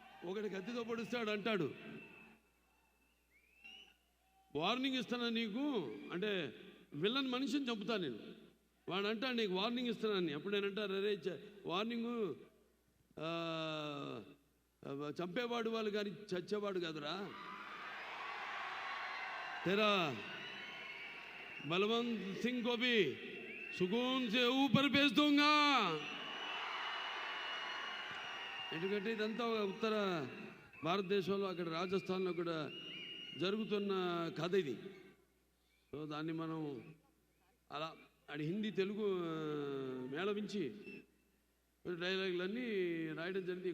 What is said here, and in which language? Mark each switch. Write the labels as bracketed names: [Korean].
[Telugu] ఒకటి కత్తితో పొడుస్తాడు అంటాడు, వార్నింగ్ ఇస్తానా నీకు అంటే విలన్ మనిషిని చంపుతాను నేను. వాడు అంటాడు నీకు వార్నింగ్ ఇస్తున్నాను. అప్పుడు నేనంటారు అరే వార్నింగు చంపేవాడు వాళ్ళు కానీ చచ్చేవాడు కాదురా. [Hindi] तेरा बलवंत सिंह को भी सुकून से ऊपर भेज दूंगा. [Telugu] ఎందుకంటే ఇదంతా ఉత్తర భారతదేశంలో అక్కడ రాజస్థాన్లో కూడా జరుగుతున్న కథ ఇది. సో దాన్ని మనం అలా హిందీ తెలుగు మేళవించి డైలాగులన్నీ రాయడం జరిగింది.